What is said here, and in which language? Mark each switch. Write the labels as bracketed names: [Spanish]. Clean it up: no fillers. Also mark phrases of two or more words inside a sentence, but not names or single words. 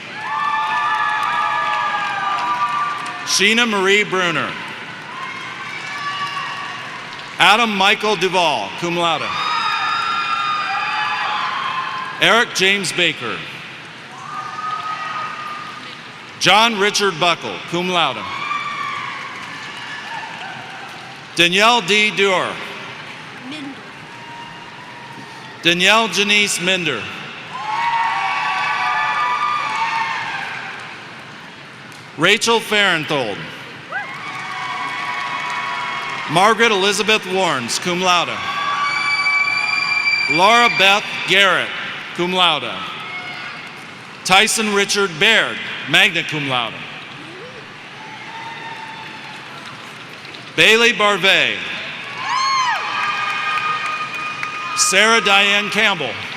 [English] Sheena Marie Bruner. Adam Michael Duvall, [Latin] cum laude. [English] Eric James Baker. John Richard Buckle, [Latin] cum laude. [English] Danielle D. Dewar. Danielle Janice Minder. Rachel Farenthold. Margaret Elizabeth Warnes, [Latin] cum laude. [English] Laura Beth Garrett, [Latin] cum laude. [English] Tyson Richard Baird, [Latin] magna cum laude. [English] Bailey Barvey. Sarah Diane Campbell.